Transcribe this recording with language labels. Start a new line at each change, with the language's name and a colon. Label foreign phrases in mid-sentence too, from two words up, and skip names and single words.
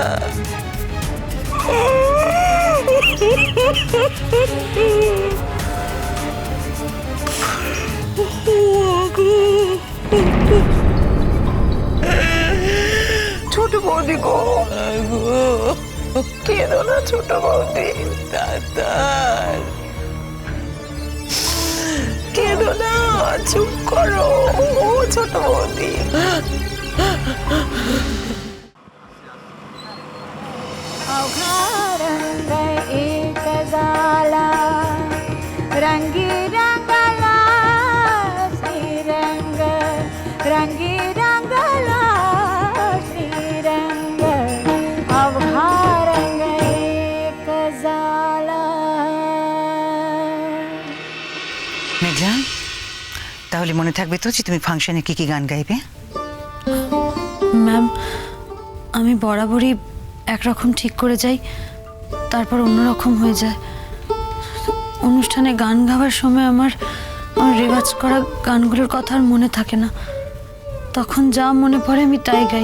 Bangla: ছোট বৌদি গো, কেঁদো না ছোট বৌদি, দাদার কেঁদো না, চুপ করো ও ছোট বৌদি।
Marathi: रंग एक झाला रंगी रंगला श्रीरंग, रंगी रंगला श्रीरंग, अवघा रंग एक झाला।
Bangla: মেঘলা, তাহলে মনে থাকবে তো যে তুমি ফাংশনে কি কি গান গাইবে? ম্যাম, আমি বরাবরই একরকম ঠিক করে যাই, তারপর অন্যরকম হয়ে যায়। অনুষ্ঠানে গান গাওয়ার সময় আমার রেওয়াজ করা গানগুলোর কথা আর মনে থাকে না, তখন যা মনে পড়ে আমি তাই গাই।